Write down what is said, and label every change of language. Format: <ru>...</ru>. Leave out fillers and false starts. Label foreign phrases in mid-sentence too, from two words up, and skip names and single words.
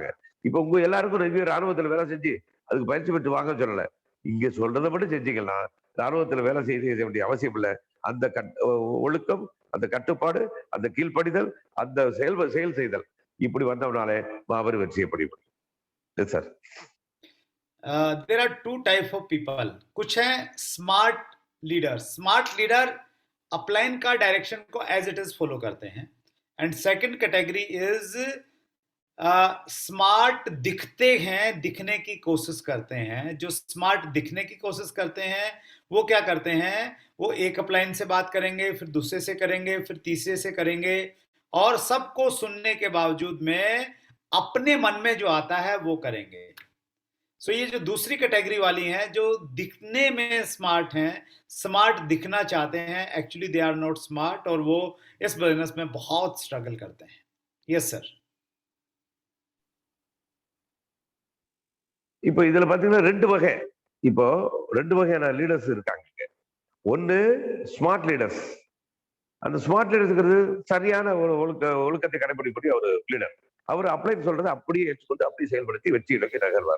<ta>இப்ப உங்க எல்லாருக்கும் ரெண்டு ராணுவத்துல வேலை செஞ்சு அதுக்கு பயிற்சி பெற்று வாங்க சொல்லல. இங்க சொல்றதை மட்டும் செஞ்சீங்கன்னா ராணுவத்துல வேலை செய்ய வேண்டிய அவசியம் இல்லை. அந்த ஒழுக்கம், அந்த கட்டுப்பாடு, அந்த கீழ்ப்படிதல், அந்த செயல் செய்தல் இப்படி வந்தவனாலே மாபெரும் வெற்றியை படிப்போம். சார்</ta> <en>there are two type of people.</en> <hi>कुछ हैं</hi> <en>smart leader. smart leader</en> <hi>अपलाइन का डायरेक्शन को</hi> <en>as it is follow</en> <hi>करते हैं.</hi> <en>and second category is smart</en> <hi>दिखते हैं, दिखने की कोशिश करते हैं. जो स्मार्ट दिखने की कोशिश करते हैं वो क्या करते हैं, वो एक अपलाइन से बात करेंगे, फिर दूसरे से करेंगे, फिर तीसरे से करेंगे, और सबको सुनने के बावजूद में अपने मन में जो आता है वो करेंगे. सो ये जो दूसरी कैटेगरी वाली हैं जो दिखने में स्मार्ट हैं, स्मार्ट दिखना चाहते हैं,</hi> <en>actually they are not smart,</en> <hi>और वो इस बिजनेस में बहुत स्ट्रगल करते हैं.</hi> <en>yes sir.</en> <ta>இப்போ இதுல பாத்தீங்கன்னா ரெண்டு வகையான லீடர்ஸ் இருக்காங்க. ஒன்னு</ta> <en>smart leaders.</en> <ta>அந்த</ta> <en>smart leaders</en> <ta>சரியான ஒரு ஒழுக்கத்தை கடைபிடிக்கக்கூடிய ஒரு லீடர். அவர் அப்ளை சொல்றதை அப்படியே ஏற்றுக்கொண்டு அப்படியே செயல்படுத்தி வெற்றி இலக்கை நகர்வார்.</ta>